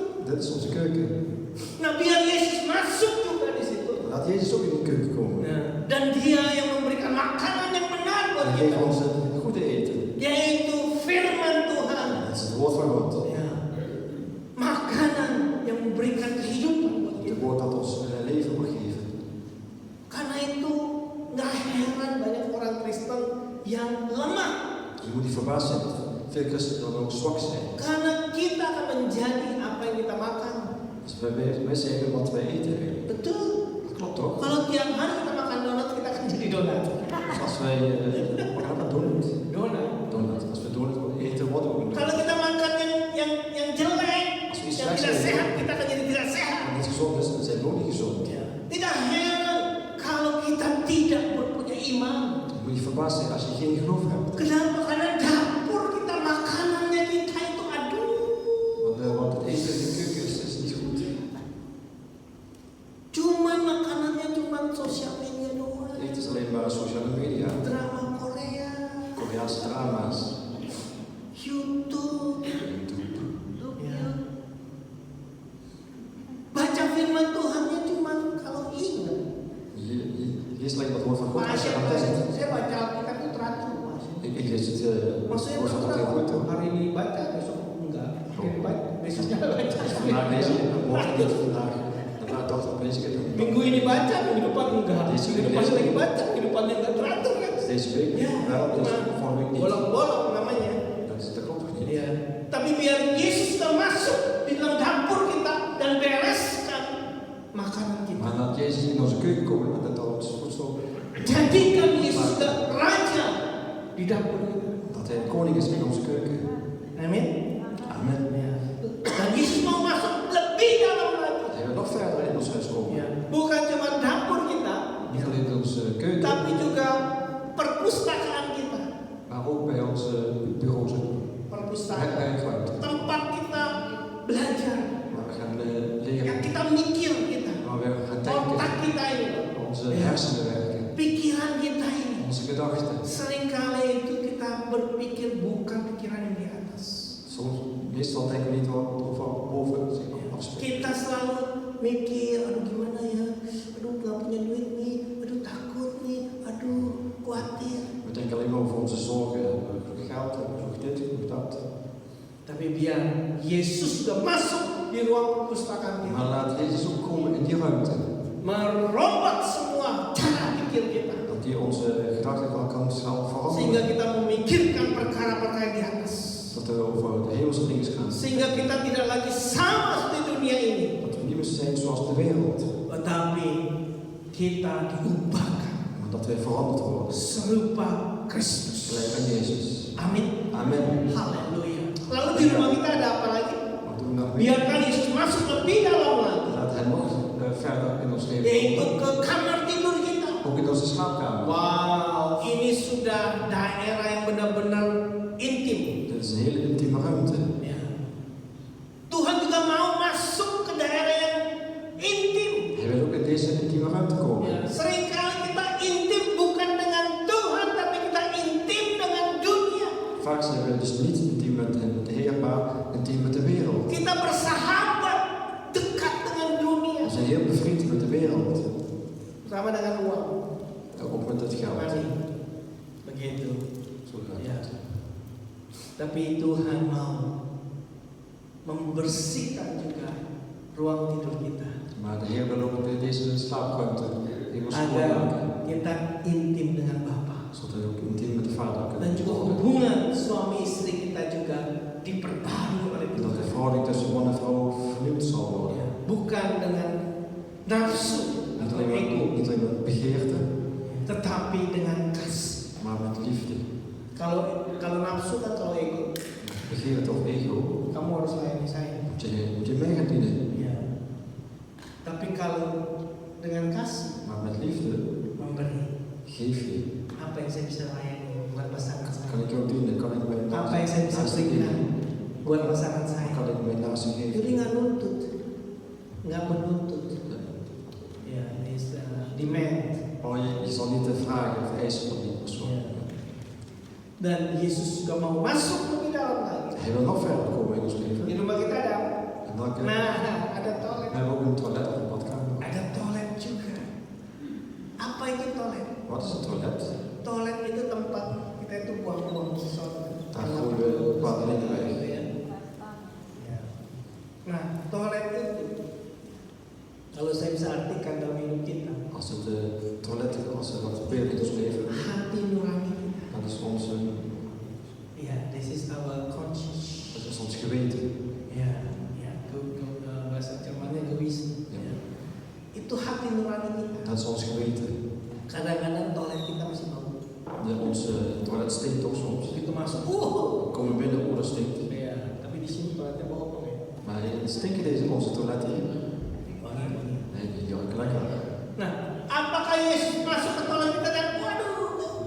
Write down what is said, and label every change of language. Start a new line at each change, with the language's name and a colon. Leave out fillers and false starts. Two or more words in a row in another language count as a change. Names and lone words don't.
Dutch: Dat is onze keuken.
Indonesian: Nah biar Yesus masuk juga di situ.
Dutch: Laat Jezus ook in die keuken komen.
Indonesian: Dan Dia yang memberikan makanan yang benar buat
Dutch: En
Indonesian: kita.
Dutch: geef ons het goede eten.
Indonesian: Yaitu firman Tuhan.
Dutch: Dat is het woord van God.
Indonesian: Ya. Makanan yang memberikan kehidupan buat
Dutch: Het
Indonesian: kita.
Dutch: woord dat ons leven mag geven.
Indonesian: Karena itu nggak heran banyak orang Kristen yang lemah.
Dutch: Je moet niet verbaasd zijn dat veel christenen dan ook zwak zijn.
Indonesian: Karena kita akan menjadi apa yang kita makan.
Dutch: Dus wij zeggen wat wij eten eigenlijk.
Indonesian: Betul.
Dutch: Dat klopt toch?
Indonesian: Kalau tiap hari kita makan donat, kita akan jadi donat.
Dutch: Dus als wij donut.
Indonesian: Donat.
Dutch: Als we donut eten, worden we ook een
Indonesian: Kalau
Dutch: donut.
Indonesian: kita makan yang jelek,
Dutch: Als we
Indonesian: yang
Dutch: slecht
Indonesian: tidak
Dutch: zijn,
Indonesian: sehat, kita akan jadi tidak sehat.
Dutch: en niet gezond is, dan zijn we ook niet gezond.
Indonesian: Tidak heran kalau kita tidak berpunya iman.
Dutch: Je moet niet verbaasd zijn als je geen geloof hebt.
Indonesian: Kenapa? Karena dapur kita, makanannya kita itu aduh.
Dutch: Want het eten in de keuken is niet goed.
Indonesian: Cuman makanannya cuman sosial media doang.
Dutch: Het eten is alleen maar sociale media,
Indonesian: Drama Korea,
Dutch: Koreaanse drama's,
Indonesian: YouTube.
Dutch: YouTube.
Indonesian: Ya. Baca firman Tuhannya cuman kalau ingat.
Dutch: Je leest alleen wat woord van God als je aan
Indonesian: Saya
Dutch: denkt.
Indonesian: baca Alkitab itu teratur, Mas.
Dutch: Ik lees het
Indonesian: Maksudnya
Dutch: woord van God heel goed hoor.
Indonesian: hari ini baca, besok enggak. Oke, baik. Besoknya baca.
Dutch: Vandaag lees ik het woord niet vandaag. Daarna dacht ik, lees ik het ook.
Indonesian: Minggu ini baca, minggu depan enggak.
Dutch: Deze
Indonesian: Minggu depan lagi baca, minggu depannya enggak teratur kan.
Dutch: Deze week wel, dus volgende week niet.
Indonesian: Bolong-bolong namanya.
Dutch: Dat klopt toch niet?
Indonesian: Iya. Tapi biar Yesus sudah masuk di dalam dapur kita dan bereskan makanan kita.
Dutch: Maar laat Jezus in onze keuken komen en dat ons voedsel,
Indonesian: Jadikan Yesus sudah raja di dapur kita.
Dutch: dat hij koning is in onze keuken.
Indonesian: Amin.
Dutch: Amen.
Indonesian: Ya. Dan Yesus mau masuk lebih dalam lagi.
Dutch: Hij wil nog verder in ons huis komen.
Indonesian: Ya. Bukan cuma dapur kita,
Dutch: Niet alleen in onze keuken,
Indonesian: tapi juga perpustakaan kita.
Dutch: maar ook bij onze bureaus en
Indonesian: Perpustakaan.
Dutch: werkruimte.
Indonesian: Tempat kita belajar.
Dutch: Waar we gaan
Indonesian: Yang
Dutch: leren,
Indonesian: kita mikir kita.
Dutch: waar we gaan
Indonesian: Otak
Dutch: denken,
Indonesian: kita ini.
Dutch: onze hersenen werken,
Indonesian: Pikiran kita ini.
Dutch: onze gedachten.
Indonesian: Seringkali itu kita berpikir bukan pikiran yang di atas.
Dutch: Meestal denken we niet wat over boven afspreken.
Indonesian: Kita selalu mikir, aduh gimana ya, aduh gak punya duit nih, aduh takut nih, aduh khawatir.
Dutch: We denken alleen maar over onze zorgen, geld, nog dit, nog dat.
Indonesian: Tapi biar Yesus sudah masuk di ruang perpustakaan kita,
Dutch: Maar laat Jezus ook komen in die ruimte.
Indonesian: merombak semua cara pikir kita,
Dutch: Dat hij onze gedachten kan
Indonesian: sehingga
Dutch: veranderen.
Indonesian: kita memikirkan perkara-perkara di atas,
Dutch: Dat we over de hemelse dingen gaan.
Indonesian: sehingga kita tidak lagi sama seperti dunia ini,
Dutch: Dat we niet meer zijn zoals de wereld.
Indonesian: tetapi kita diubahkan
Dutch: Maar dat wij veranderd worden.
Indonesian: serupa Kristus.
Dutch: Gelijk aan Jezus.
Indonesian: Amin.
Dutch: Amen.
Indonesian: Haleluya. Lalu di rumah kita ada apa lagi?
Dutch: Wat doen we nou mee?
Indonesian: Biarkan Yesus masuk lebih dalam lagi,
Dutch: Laat hij nog verder in ons leven
Indonesian: yaitu
Dutch: komen.
Indonesian: ke kamar tidur kita.
Dutch: Ook in onze slaapkamer.
Indonesian: Wow, ini sudah daerah yang benar-benar intim.
Dutch: Dit is een hele intieme ruimte.
Indonesian: Ya. Tuhan juga mau masuk ke daerah yang intim.
Dutch: Hij wil ook in deze intieme ruimte komen.
Indonesian: Ya. Seringkali kita intim bukan dengan Tuhan, tapi kita intim dengan dunia.
Dutch: Vaak zijn we dus niet intiem met de Heer, maar intiem met de wereld.
Indonesian: Kita bersahabat dekat dengan dunia,
Dutch: We zijn heel bevriend met de wereld.
Indonesian: sama dengan uang.
Dutch: Ook met het geld.
Indonesian: Money. Begitu.
Dutch: Zo gaat
Indonesian: Ya.
Dutch: het.
Indonesian: Tapi Tuhan mau membersihkan juga ruang tidur kita,
Dutch: Maar de Heer wil ook in deze slaapruimte helemaal
Indonesian: agar
Dutch: schoonmaken.
Indonesian: kita intim dengan Bapa.
Dutch: Zodat we ook intiem met de Vader
Indonesian: Dan
Dutch: kunnen
Indonesian: juga
Dutch: worden.
Indonesian: hubungan suami istri kita juga diperbarui oleh
Dutch: En dat de
Indonesian: Tuhan.
Dutch: verhouding tussen man en vrouw vernieuwd zal worden.
Indonesian: Ya, bukan dengan nafsu
Dutch: Niet
Indonesian: atau
Dutch: alleen
Indonesian: ego,
Dutch: met begeerte,
Indonesian: tetapi dengan kasih.
Dutch: maar met liefde.
Indonesian: Kalau nafsu kan kalau ego,
Dutch: Begeerte of ego,
Indonesian: kamu harus layani saya.
Dutch: moet je mee gaan dienen.
Indonesian: Ya. Tapi kalau dengan kasih,
Dutch: Maar met liefde
Indonesian: memberi,
Dutch: geef je.
Indonesian: apa yang saya bisa layani buat pasangan saya?
Dutch: Kan ik jou dienen? Kan ik mijn
Indonesian: Apa yang saya bisa
Dutch: naasten
Indonesian: berikan
Dutch: geven?
Indonesian: buat pasangan saya?
Dutch: Kan ik mijn naasten
Indonesian: Jadi
Dutch: geven?
Indonesian: nggak nuntut, nggak menuntut. Ya, ini demand.
Dutch: Oh, je zal niet te vragen of eisen van die persoon.
Indonesian: Ya. Dan Yesus juga mau masuk lebih dalam lagi.
Dutch: Hij wil nog verder komen in ons
Indonesian: Di
Dutch: leven.
Indonesian: rumah kita ada,
Dutch: En dan we
Indonesian: ada toilet,
Dutch: hebben ook een toilet of een badkamer.
Indonesian: ada toilet juga. Apa itu toilet?
Dutch: Wat is een toilet?
Indonesian: Toilet itu tempat kita itu buang-buang sesuatu.
Dutch: Daar gooien we bepaalde dingen weg.
Indonesian: Ya. Nah, toilet itu kalau saya bisa artikan dalam hidup kita,
Dutch: Als het toiletten, als we dat proberen in ons leven,
Indonesian: hati nurani kita.
Dutch: dat is onze,
Indonesian: Ya,
English: this is our conscience.
Dutch: dat is ons geweten.
Indonesian: Ya, bahasa Jermannya Gewissen. Ya. Itu hati nurani kita.
Dutch: Dat is ons geweten.
Indonesian: Kadang-kadang toilet kita masih bau.
Dutch: Onze toilet stinkt ook soms.
Indonesian: Begitu masuk,
Dutch: We komen binnen, oh dat stinkt.
Indonesian: ya, tapi di sini toiletnya bau apa ya?
Dutch: Maar stinken deze onze toiletten hier?
Indonesian: Wangi.
Dutch: Nee, die ruiken lekker.
Indonesian: Nah, apakah Yesus masuk ke toilet kita dan waduh,